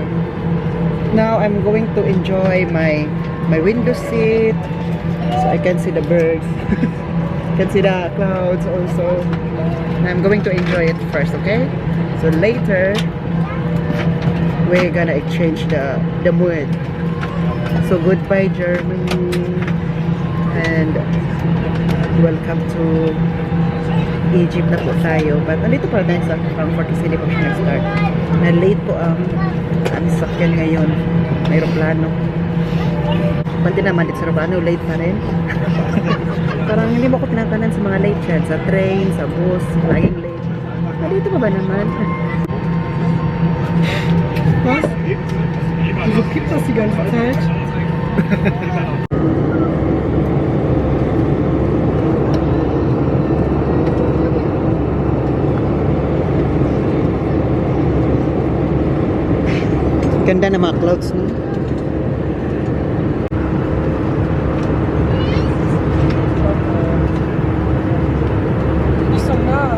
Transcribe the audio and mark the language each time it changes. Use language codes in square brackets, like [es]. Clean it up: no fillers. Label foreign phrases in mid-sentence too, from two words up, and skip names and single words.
[en] Now I'm going to enjoy my window seat, so I can see the birds, can see the clouds also. I'm going to enjoy it first, okay? So later we're gonna exchange the mood. So goodbye Germany and welcome to Egypt [tl] na po tayo. But nandito pa tayo sa Frankfurt kasi hindi po siya nag-start. Na-late po ang sakyan ngayon. May aeroplano. Pati naman dito sa aeroplano, late pa rin. Parang hindi mo ko tinatanan sa mga late yan. Sa train, sa bus, laging late. Nandito pa ba naman? [de] Was? Wieso gibt das die ganze Zeit? [tl] Ganda na mga clouds, no? [de] Nicht so nah.